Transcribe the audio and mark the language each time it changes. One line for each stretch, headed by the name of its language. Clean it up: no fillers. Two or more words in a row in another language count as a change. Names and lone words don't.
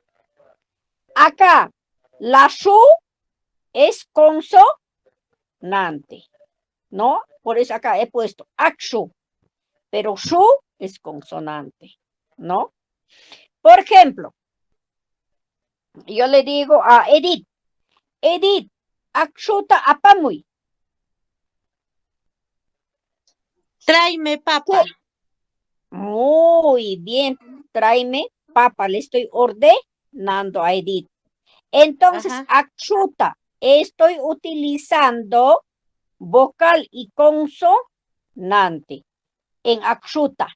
Spanish: Acá, la shu es consonante, ¿no? Por eso acá he puesto akshu, pero shu es consonante, ¿no? Por ejemplo, yo le digo a Edith,
Quechua: akshuta apamuy.
Spanish: Tráeme papa. Muy bien, tráeme papa, le estoy ordenando a Edith. Entonces, akshuta, estoy utilizando vocal y consonante en akshuta.